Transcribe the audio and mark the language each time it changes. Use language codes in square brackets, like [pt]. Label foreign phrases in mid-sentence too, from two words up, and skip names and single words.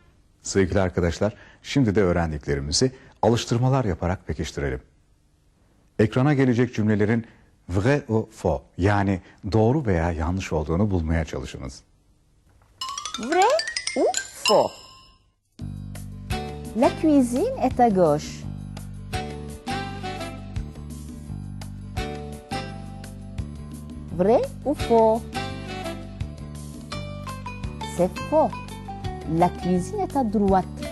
[tr] Sevgili arkadaşlar, şimdi de öğrendiklerimizi alıştırmalar yaparak pekiştirelim. Ekrana gelecek cümlelerin [fr] vrai ou faux [tr] yani doğru veya yanlış olduğunu bulmaya çalışınız. [fr] Vrai ou faux? La cuisine est à gauche. Vrai ou faux? C'est faux. La cuisine est à droite.